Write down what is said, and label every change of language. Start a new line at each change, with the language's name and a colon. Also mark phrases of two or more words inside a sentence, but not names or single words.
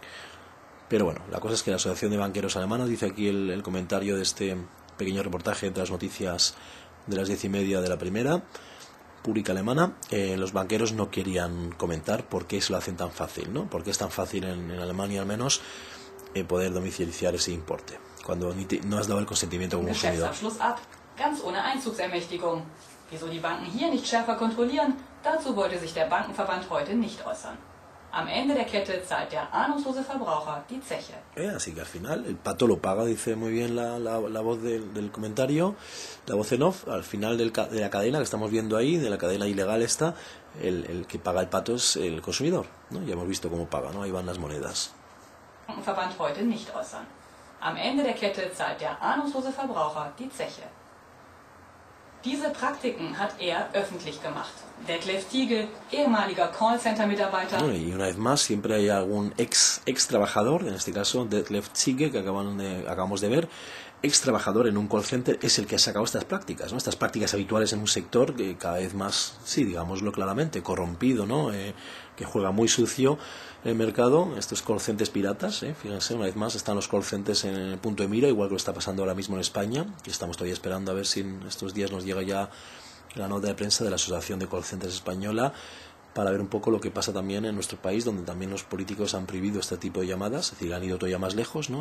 Spanish: Pero bueno, la cosa es que la Asociación de Banqueros Alemanos, dice aquí el comentario de este pequeño reportaje entre las noticias de las 10:30 de la primera pública alemana, los banqueros no querían comentar por qué se lo hacen tan fácil, ¿no? Por qué es tan fácil en Alemania, al menos, poder domiciliar ese importe, cuando no has dado el consentimiento como consumidor.
German: Geschäftsabschluss ab, ganz ohne Einzugsermächtigung. Wieso die Banken hier nicht schärfer kontrollieren? Dazu wollte sich der Bankenverband heute nicht äußern. Am Ende der Kette zahlt der ahnungslose Verbraucher die Zeche.
Spanish: Así que al final el pato lo paga, dice muy bien la voz del comentario, la voz en off. Al final de la cadena que estamos viendo ahí, de la cadena ilegal esta, el que paga el pato es el consumidor, ¿no? Ya hemos visto cómo paga, ¿no? Ahí van las monedas.
German: Bankenverband heute nicht äußern. Am Ende der Kette zahlt der ahnungslose Verbraucher die Zeche. Diese Praktiken hat er öffentlich gemacht. Detlef Ziegel, ehemaliger Callcenter-Mitarbeiter.
Spanish: Y una vez más, siempre hay algún ex trabajador, en este caso Detlef Ziegel, que acabamos de ver, ex trabajador en un
English: call center,
Spanish: es el que ha sacado estas prácticas, ¿no? Estas prácticas habituales en un sector que cada vez más, sí, digámoslo claramente, corrompido, ¿no? Que juega muy sucio en el mercado, estos
English: call centers
Spanish: piratas, fíjense, una vez más están los
English: call centers
Spanish: en el punto de mira, igual que lo está pasando ahora mismo en España, que estamos todavía esperando a ver si en estos días nos llega ya la nota de prensa de la Asociación de Call Centers Española, para ver un poco lo que pasa también en nuestro país, donde también los políticos han prohibido este tipo de llamadas, es decir, han ido todavía más lejos, ¿no?